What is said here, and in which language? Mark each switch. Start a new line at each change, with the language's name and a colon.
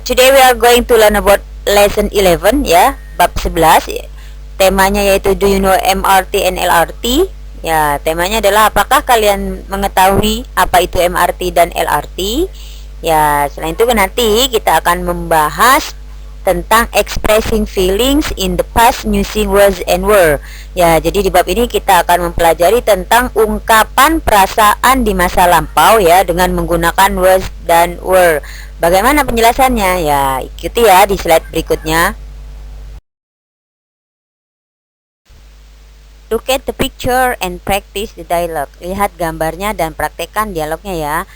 English: Today we are going to learn about lesson 11 ya,
Indonesian: bab 11 ya. Temanya yaitu
English: do you know MRT and LRT?
Indonesian: Ya, temanya adalah apakah kalian mengetahui apa itu MRT dan LRT? Ya, selain itu nanti kita akan membahas tentang
English: expressing feelings in the past using was and were.
Indonesian: Ya, jadi di bab ini kita akan mempelajari tentang ungkapan perasaan di masa lampau ya dengan menggunakan was dan were. Bagaimana penjelasannya? Ya, ikuti ya di slide berikutnya.
English: Look at the picture and practice the dialogue.
Indonesian: Lihat gambarnya dan praktekkan dialognya ya.